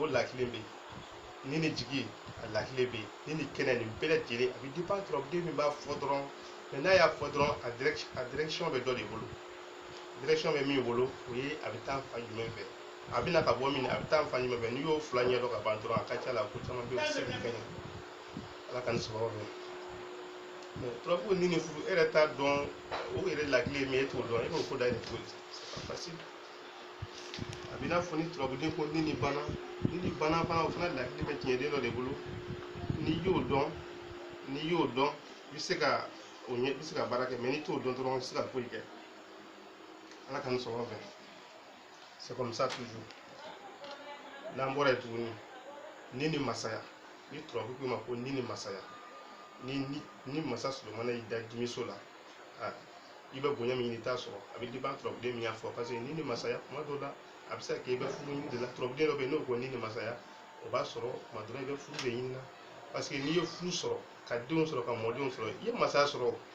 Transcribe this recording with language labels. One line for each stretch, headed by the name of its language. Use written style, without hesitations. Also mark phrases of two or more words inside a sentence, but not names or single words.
Bambara: lakile bɛ yen ni ni jigi a lakile bɛ yen ni ni kɛnɛ nin bɛɛ lajɛlen a bɛ dépend turabuden min b'a fɔ dɔrɔn mɛ n'a y'a fɔ dɔrɔn a direction bɛ dɔ de bolo direction bɛ min bolo o ye a bɛ taa fan jumɛn fɛ a bɛna ka bɔ min a bɛ taa fan jumɛn fɛ n'i y'o fila ɲɛdɔn ka ban dɔrɔn a ka ca la ko caman bɛ yen o tɛ se k'o kɛ ɲɛ ala ka nin sababu bɛ mɛ turabu ni ni furu e yɛrɛ t'a dɔn o yɛrɛ lakile min e t'o dɔn e b'o ko da e ni cogo di
French: c'est pas facile
Bambara: a bɛ n'a fɔ ni turabuden ko ni ni banna fana o fana lakile bɛ tiɲɛden dɔ de bolo n'i y'o dɔn i bɛ se ka o ɲɛ i bɛ se ka baara kɛ mɛ n'i t'o dɔn dɔrɔn i tɛ se ka foyi kɛ ala ka nin sɔrɔ fɛ
French: c'est comme ça toujours
Bambara: n'an bɔra yen tuguni ni ni masaya ni turabu ko ma ko ni ni masaya ni masa Solomana y'i da dimiso la i bɛ bonya min ɲini i t'a sɔrɔ a bɛ dépend turabuden min y'a fɔ
French: parce que
Bambara: ni ni masaya kuma dɔw la a bɛ se ka kɛ i bɛ furu ɲini de la turabuden dɔ bɛ yen n'o ko ni ni masaya o b'a sɔrɔ kuma dɔ la i bɛ furu de ɲini na
French: parce que
Bambara: n'i ye furu sɔrɔ ka denw sɔrɔ ka mɔdenw sɔrɔ i ye masaya sɔrɔ